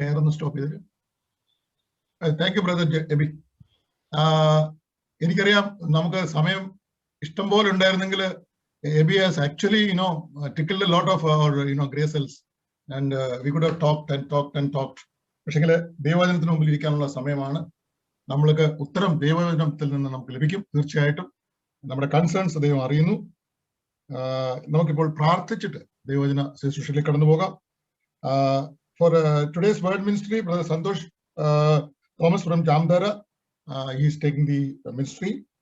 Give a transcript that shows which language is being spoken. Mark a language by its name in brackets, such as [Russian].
[English] Stop here. Thank you, Brother Ebi. [Malayalam] എനിക്കറിയാം നമുക്ക് സമയം ഇഷ്ടം പോലെ ഉണ്ടായിരുന്നെങ്കിൽ [English] എബി has actually tickled a lot of our grace cells and we could have talked and talked and talked. [Malayalam] പക്ഷെങ്കിൽ ദൈവവചനത്തിന് മുമ്പിൽ ഇരിക്കാനുള്ള സമയമാണ്. നമ്മൾക്ക് ഉത്തരം ദൈവവചനത്തിൽ നിന്ന് നമുക്ക് ലഭിക്കും. തീർച്ചയായിട്ടും നമ്മുടെ കൺസേൺസ് ദൈവം അറിയുന്നു. നമുക്കിപ്പോൾ പ്രാർത്ഥിച്ചിട്ട് ദൈവവചന ശുശ്രൂഷയിലേക്ക് കടന്നു പോകാം. [English] For today's word ministry, Brother Santosh Thomas from Jamdara, he is taking the ministry.